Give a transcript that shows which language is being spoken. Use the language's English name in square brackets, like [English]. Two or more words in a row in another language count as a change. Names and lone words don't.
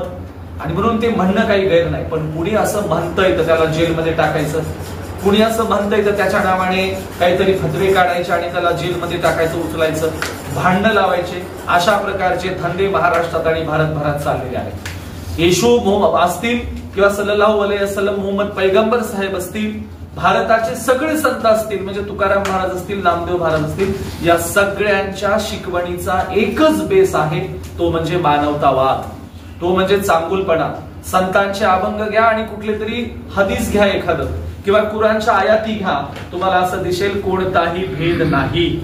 [Marathi] आणि म्हणून ते म्हणणं काही गैर नाही. पण कुणी असं म्हणतंय तर त्याला जेलमध्ये टाकायचं, कुणी असं म्हणतंय तर त्याच्या नावाने काहीतरी फतवे काढायचे आणि त्याला जेलमध्ये टाकायचं, उचलायचं, भांडण लावायचे. अशा प्रकारचे धंदे महाराष्ट्रात आणि भारतभरात चाललेले आहेत. येशू असतील किंवा [Arabic] صلى الله عليه وسلم [Marathi] मोहम्मद पैगंबर साहेब असतील, भारताचे सगळे संत असतील, म्हणजे तुकाराम महाराज असतील, नामदेव महाराज असतील, या सगळ्यांच्या शिकवणीचा एकच बेस आहे, तो म्हणजे मानवतावाद, तो म्हणजे चांगुलपणा. संतांचे अभंग घ्या आणि कुठले तरी हदीस घ्या एखादं किंवा कुराणच्या आयाती घ्या, तुम्हाला असं दिसेल कोणताही भेद नाही.